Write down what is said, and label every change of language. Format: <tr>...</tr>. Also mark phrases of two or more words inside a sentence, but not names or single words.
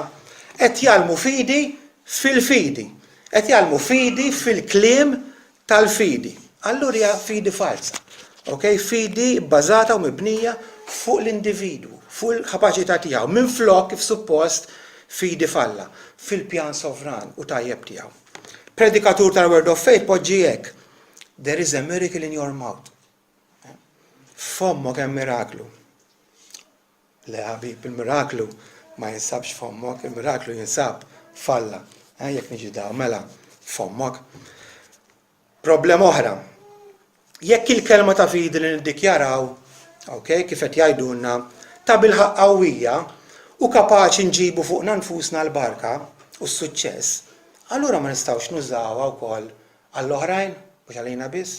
<mt>Qed jgħalmu fidi fil-fidi. Qed jgħalmu fidi fil-kliem tal-fidi. Allura hija fidi falsa. Okay? Fidi bbażata u mibnija fuq l-individwu, fuq il-kapaċità tiegħu, minflok kif suppost fidi falla, fil-pjan sovran u tajjeb tiegħu. Predikatur tal-Word of Faith poġġi hekk.</mt> <en>There is a miracle in your mouth.</en> <mt>Fommok hemm miraklu. Le ħabib, il-miraklu ma jinsabx fommok, il-miraklu jinsab falla. Jekk niġi daw, mela, fommok. Problema oħra. Jekk il-kelma ta' fidi li niddikjaraw, okay, kif qed jgħidulna, ta' bil-ħaqq qawwija u kapaċi nġibu fuqna nfusna l-barka u s-suċċess, allura ma nistgħux nużawha wkoll għall-oħrajn mhux għalina biss.</mt>